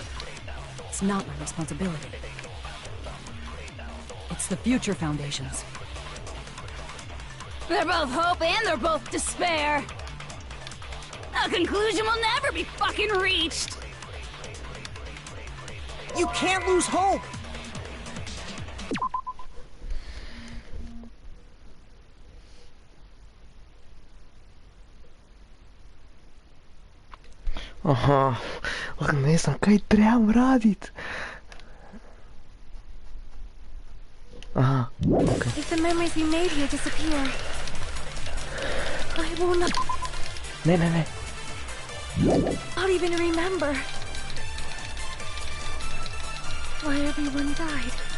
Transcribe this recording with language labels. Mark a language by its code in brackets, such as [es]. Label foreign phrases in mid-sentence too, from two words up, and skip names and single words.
[en] It's not my responsibility. It's the Future Foundation's. They're both hope and they're both despair. A conclusion will never be fucking reached. You can't lose hope! [hr] Aha, ne znam kaj trebam radit. [en] Aha, okay. If the memories we made here disappear, I will not even remember why everyone died.